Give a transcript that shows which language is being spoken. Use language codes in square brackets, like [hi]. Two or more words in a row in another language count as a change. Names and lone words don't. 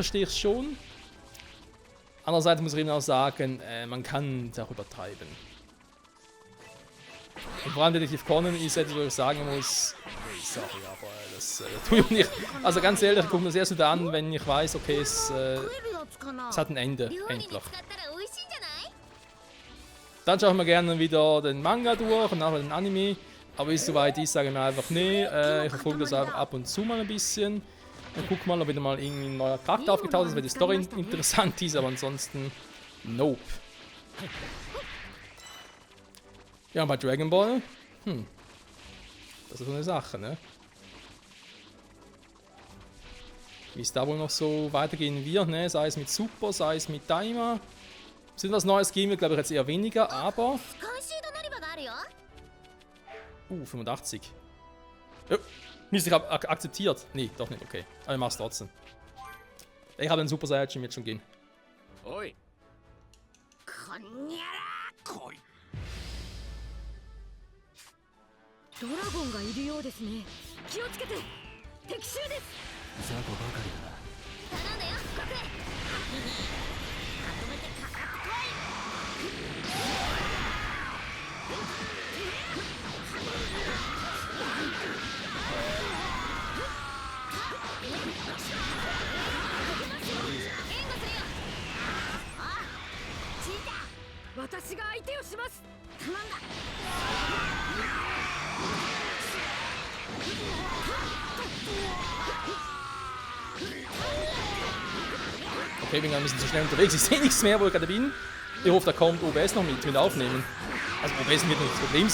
[de] Irgendwo verstehe ich es schon. Andererseits muss ich eben auch sagen, man kann es auch übertreiben. Und vor allem Detektiv Conan ist etwas, wo ich sagen muss, sorry, aber das tue ich nicht. Also ganz ehrlich, ich gucke mir das erst wieder an, wenn ich weiß, okay, es hat ein Ende, [ja] 料理に [de] endlich. [ja] 使ったら美味しいんじゃない？ [de] Dann schaue ich mir gerne wieder den Manga durch und nachher den Anime. Aber bis es soweit ist, sage ich mir einfach, nee, ich verfolge das einfach ab und zu mal ein bisschen. Und guck mal, ob wieder mal irgendwie ein neuer Charakter aufgetaucht ist, wenn die Story interessant ist, aber ansonsten, nope. Ja, bei Dragon Ball, das ist so eine Sache, ne? Wie es da wohl noch so weitergehen wird, ne? Sei es mit Super, sei es mit Daima. Sind was Neues geben wir, glaube ich, jetzt eher weniger, aber... [ja] 監修となり場があるよ。 [de] 85. Mist, ich habe akzeptiert. Nee, doch nicht, okay. Aber ich mach's trotzdem. Ich habe den Super Saiyajin jetzt schon gehen. [ja] おいこんにゃら来い。ドラゴンがいるようですね。気をつけて。敵襲です。雑魚ばかりだな頼んだよ。国へ。まとめてかかってこい。私が相手をします。頼んだ。 [de] Okay, bin gerade ein bisschen zu schnell unterwegs. Ich sehe nichts mehr, wo ich gerade bin. Ich hoffe, da kommt OBS noch mit aufnehmen. Also OBS wird nicht das Problem sein.